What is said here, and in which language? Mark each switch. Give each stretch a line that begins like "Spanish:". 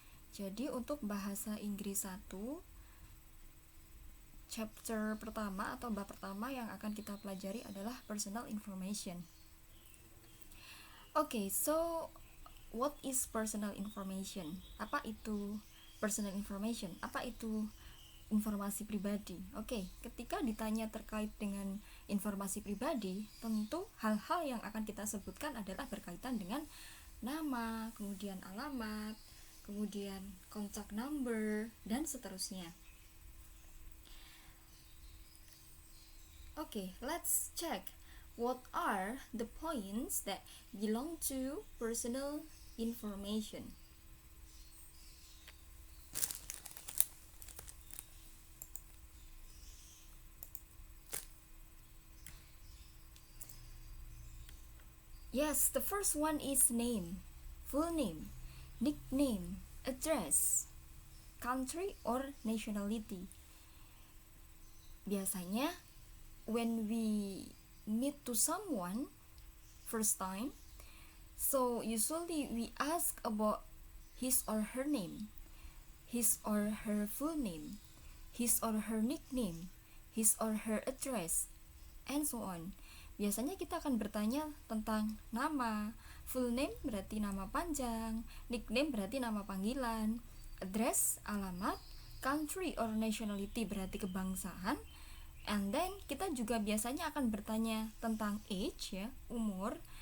Indonesian: Jadi untuk bahasa Inggris 1, chapter pertama atau bab pertama yang akan kita pelajari adalah personal information.
English: Oke, so what is personal information?
Indonesian: Apa itu personal information? Apa itu informasi pribadi? Oke, ketika ditanya terkait dengan informasi pribadi, tentu hal-hal yang akan kita sebutkan adalah berkaitan dengan nama, kemudian alamat, kemudian contact number, dan seterusnya.
English: Oke, let's check what are the points that belong to personal information. Yes, the first one is name, full name, nickname, address, country or nationality. Biasanya when we meet to someone first time, so usually we ask about his or her name, his or her full name, his or her nickname, his or her address, and so on.
Indonesian: Biasanya kita akan bertanya tentang nama. Full name berarti nama panjang, nickname berarti nama panggilan, address alamat, country or nationality berarti kebangsaan,
English: and then
Indonesian: kita juga biasanya akan bertanya tentang age, ya, umur.